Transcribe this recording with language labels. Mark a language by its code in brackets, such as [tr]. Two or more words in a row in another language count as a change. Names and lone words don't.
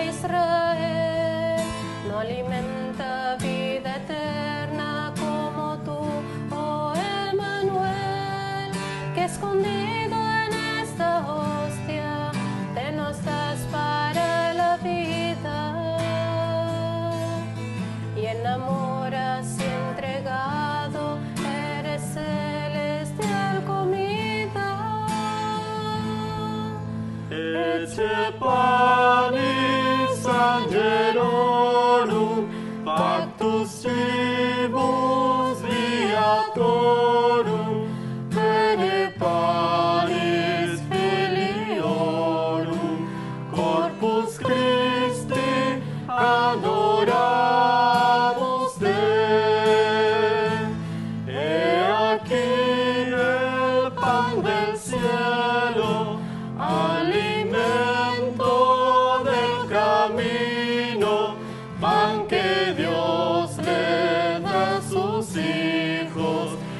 [es] Israel, no alimenta vida eterna como tú, oh Emmanuel, que escondido en esta hostia te nos das para la vida y enamoras y entregado eres celestial comida. [la] Ecce panis angelorum, pactus cibus viatorum, bene panis filiorum, corpus Christi adoramus te. [es] He aquí el pan del cielo, alimento del camino, pan que Dios le da a sus hijos.